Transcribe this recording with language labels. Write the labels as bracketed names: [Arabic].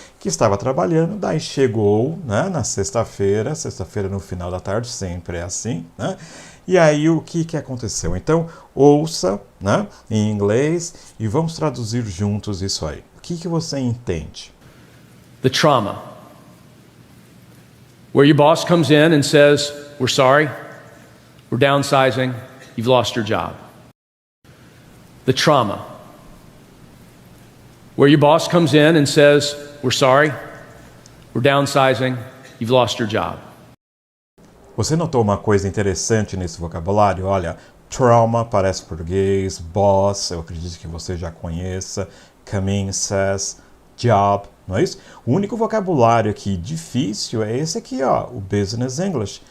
[Portuguese] Que estava trabalhando, daí chegou, né, na sexta-feira no final da tarde, sempre é assim, né? E aí o que aconteceu? Então ouça, né, em inglês e vamos traduzir juntos isso aí. O que você entende? [English] The trauma. Where your boss comes in and says, we're sorry, we're downsizing, you've lost your job. The trauma. Where your boss comes in and says, we're sorry, we're downsizing, you've lost your job. [Portuguese] Você notou uma coisa interessante nesse vocabulário? Olha, trauma parece português, boss, eu acredito que você já conheça, come in, says, job, não é isso? O único vocabulário aqui difícil é esse aqui, ó, o Business English.